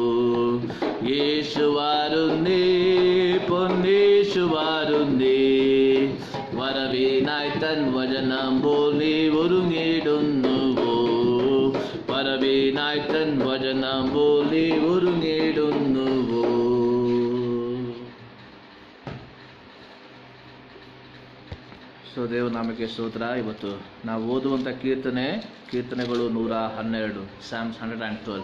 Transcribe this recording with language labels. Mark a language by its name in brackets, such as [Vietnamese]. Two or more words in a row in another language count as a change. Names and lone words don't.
[Malayalam] യേശു വരുന്നേ, പൊന്നേശു വരുന്നേ, വരവേനായി തൻ വചനം പോലെ ഒരുങ്ങിടുന്നുവോ, വരവേനായി തൻ വചനം പോലെ ഒരുങ്ങിടുന്നുവോ. [Kannada] ಸೊ ದೇವನಾಮಕ್ಕೆ ಸ್ತೋತ್ರ. ಇವತ್ತು ನಾವು ಓದುವಂಥ ಕೀರ್ತನೆಗಳು 112, Psalms 112.